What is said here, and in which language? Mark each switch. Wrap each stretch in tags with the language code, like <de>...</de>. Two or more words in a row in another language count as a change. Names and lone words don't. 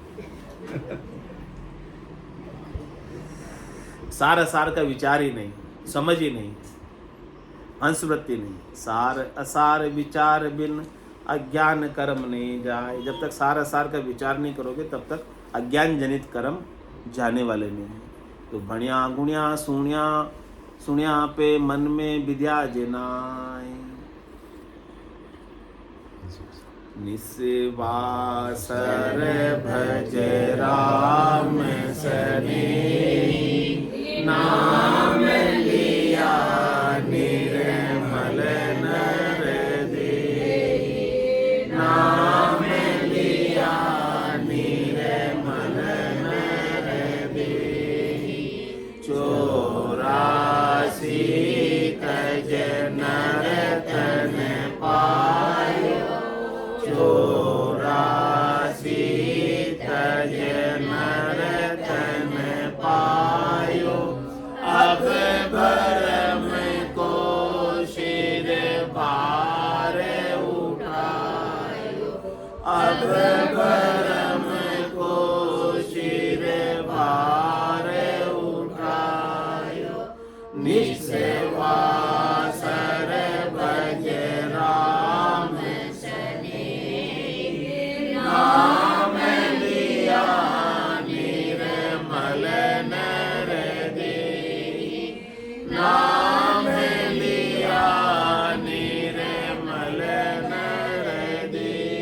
<hi>सार असार का विचार ही नहीं, समझ ही नहीं, हंसवृत्ति नहीं। सार असार विचार बिन अज्ञान कर्म नहीं जाए। जब तक सार असार का विचार नहीं करोगे तब तक अज्ञान जनित कर्म जाने वाले नहीं है। तो बढ़िया गुणिया सुनिया पे मन में विद्या जनाय, निस्वासर भज राम सने, नाम लिया निर्मल नर दे, नाम लिया निर्मल नर दे। 84 तज नरतन पायो, 84 तज नरतन पायो। अब भरम को शिर भार उठायो, अब भरम को शिर भार उठायो। निस्वासर भज राम सने, नाम लिया निर्मल नर दे, नाम लिया निर्मल नर दे।</hi>